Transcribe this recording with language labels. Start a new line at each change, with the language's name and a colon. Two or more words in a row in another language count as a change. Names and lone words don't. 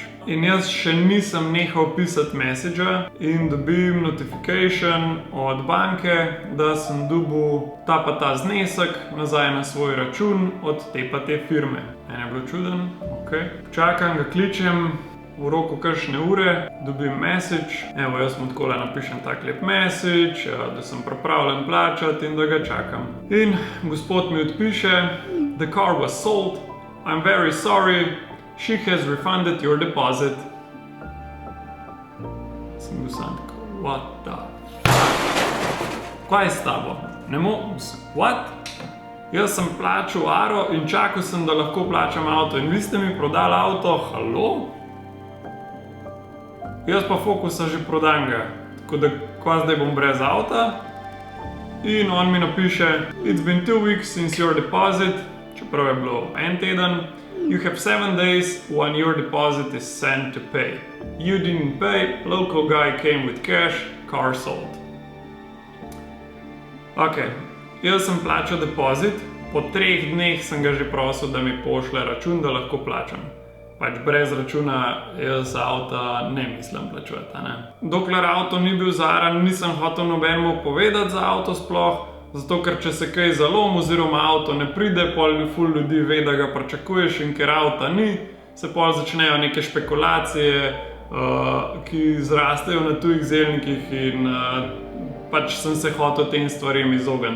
Slovenian: In jaz še nisem nehal pisati message in dobim notification od banke, da sem dobil ta pa ta znesek nazaj na svoj račun od te pa te firme. Meni je bilo čuden, ok. Čakam, ga kličem, v roku kakšne ure dobim message. Evo, jaz mu takole napišem tak lep message, da sem pripravljen plačati in da ga čakam. In gospod mi odpiše,
English: the car was sold, I'm very sorry, she has refunded your deposit.
Slovenian: Sem bil sam tako,
English: what the fuck?
Slovenian: Kaj je s tabo?
English: What?
Slovenian: Jaz sem plačal aro in čakal sem, da lahko plačam avto in vi ste mi prodali avto, halo? Jaz pa Focusa že prodam ga, tako da kva zdaj bom brez avta? In on mi napiše,
English: it's been 2 weeks since your deposit,
Slovenian: čeprav je bilo 1 teden,
English: you have 7 days when your deposit is sent to pay. You didn't pay, local guy came with cash, car sold.
Slovenian: Ok, jaz sem plačal depozit, po 3 dneh sem ga že prosil, da mi pošlje račun, da lahko plačam. Pač brez računa jaz avta ne mislim plačevati, ne. Dokler avto ni bil zaran, nisem hotel nobenemu povedati za avto sploh, zato ker če se kaj zalom oziroma avto ne pride, pol ful ljudi ve, da ga pričakuješ in ker avta ni, se pol začnejo neke špekulacije, ki zrastejo na tujih zelnikih in pač sem se hotel tem stvarem izogniti.